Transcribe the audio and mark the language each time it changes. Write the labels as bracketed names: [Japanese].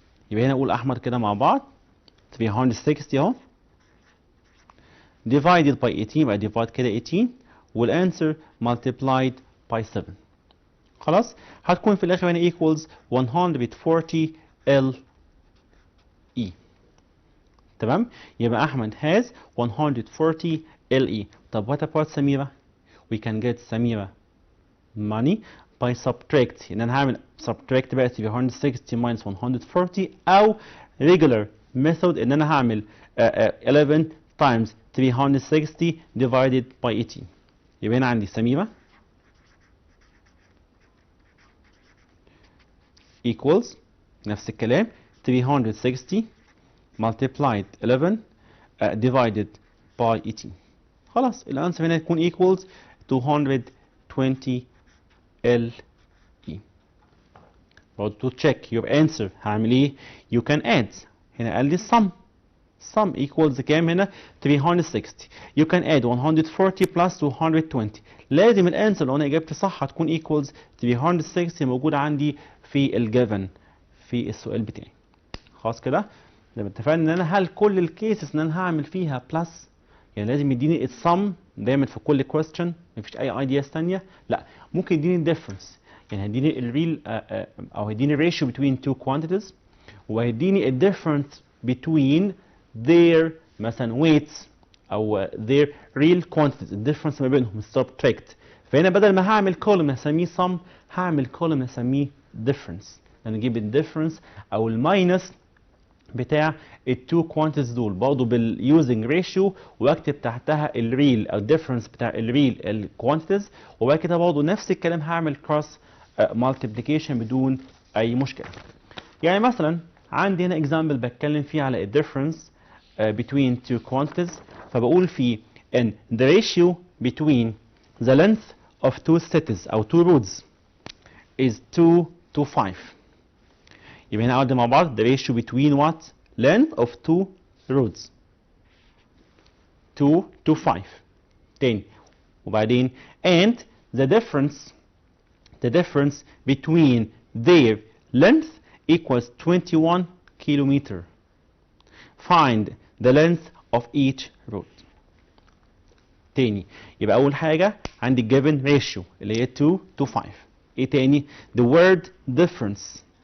[Arabic] يبقى هنا أقول أحمد كده مع بعض 360 أهو divided by 18 يبقى divide كده 18 والانسر multiplied by 7. خلاص؟ هتكون في الآخر هنا equals 140 LE. [English] تمام؟ يبقى Ahmed has 140 LE. طب what about Samira? We can get Samira money by subtract، [Arabic] ان انا هعمل [English] subtract بقى 360 minus 140 او regular method ان انا هعمل 11 times 360 divided by 18. [Arabic] يبقى هنا عندي [English] Samira equals [Arabic] نفس الكلام [English] 360 multiplied 11 divided by 18. [Arabic] خلاص الانسر هنا يكون [English] equals 220 LE. برضه to check your answer [Arabic] هعمل ايه؟ [English] You can add. [Arabic] هنا قال لي [English] sum equals [Arabic] كام هنا؟ 360. [English] You can add 140 plus 220. [Arabic] لازم الانسر لو انا اجابتي صح هتكون equals 360 موجودة عندي في الجيفن في السؤال بتاعي. خلاص كده؟ لما اتفقنا ان انا هل كل الكيسز ان انا هعمل فيها بلس، يعني لازم يديني السم دايما في كل question، مفيش اي ايدياز ثانيه، لا ممكن يديني الديفرنس، يعني هيديني الريل او هيديني الريشيو [English] between two quantities، [Arabic] وهيديني الديفرنس [English] between their [Arabic] مثلا weights او their real quantities، الديفرنس ما بينهم subtract. فهنا بدل ما هعمل كولوم هسميه sum هعمل كولوم هسميه difference، يعني اجيب الديفرنس او الماينس بتاع التو كوانتيتيز دول برضه باليوزنج ريشيو، واكتب تحتها الريل او الديفرنس بتاع الريل الكوانتيتيز، وبعد كده برضه نفس الكلام هعمل كروس مالتيبليكيشن بدون اي مشكله. يعني مثلا عندي هنا اكزامبل بتكلم فيه على الديفرنس [English] between two quantities، [Arabic] فبقول فيه ان [English] the ratio between the length of two cities او two roads is 2 to 5. [Arabic] يبقى هنا أقعد مع بعض [English] the ratio between what length of two roads 2 to 5 [Arabic] تاني، وبعدين [English] and the difference between their length equals 21 kilometer. Find the length of each road. [Arabic] تاني يبقى أول حاجة عندي [English] given ratio [Arabic] اللي هي [English] 2 to 5. [Arabic] إيه تاني؟ [English] the word difference.